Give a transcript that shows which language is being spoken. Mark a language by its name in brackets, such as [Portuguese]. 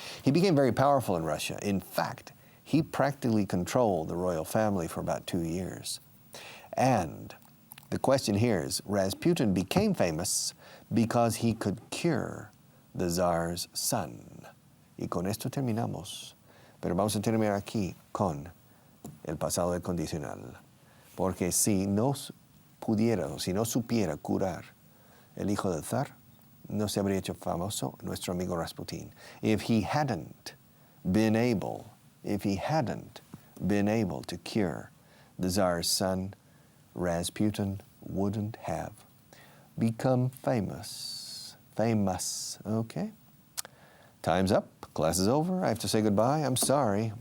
[English] He became very powerful in Russia. In fact, he practically controlled the royal family for about 2 years. And the question here is, Rasputin became famous because he could cure the Tsar's son. [Spanish] Y con esto terminamos. Pero vamos a terminar aquí con el pasado del condicional. Porque si no pudiera o si no supiera curar el hijo del zar, no se habría hecho famoso nuestro amigo Rasputin. [English] If he hadn't been able to cure the Tsar's son, Rasputin wouldn't have become famous. Okay? Time's up. Class is over. I have to say goodbye. I'm sorry.